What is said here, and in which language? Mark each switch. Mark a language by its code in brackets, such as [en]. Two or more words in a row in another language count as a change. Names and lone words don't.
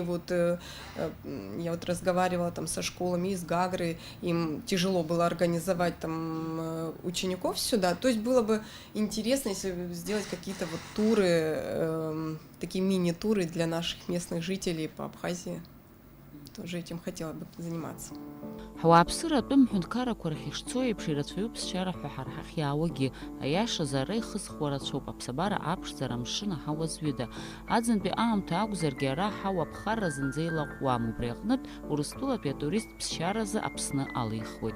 [ru] Вот я вот разговаривала там со школами из Гагры, им тяжело было организовать там учеников сюда. То есть было бы интересно, если сделать какие-то вот туры, такие мини-туры для наших местных жителей по Абхазии. Тоже этим хотела бы заниматься. [ab] Ҳуааԥсыратәым ҳәынҭқарақәа рахь ишцо еиԥш ирацәаҩуп сшьара ҳәа ҳара ҳахь иаауагьы, аиашазы ара ихызхуа рацәоуп, аԥсабара аԥшӡара амшын аҳауа зҩыда. Аӡынтәи аамҭа акәзаргьы ара аҳауа аԥхарра зынӡа илаҟәуам, убри аҟнытә Урыстәылатәи атурист ԥсшьаразы Аԥсны алихуеит.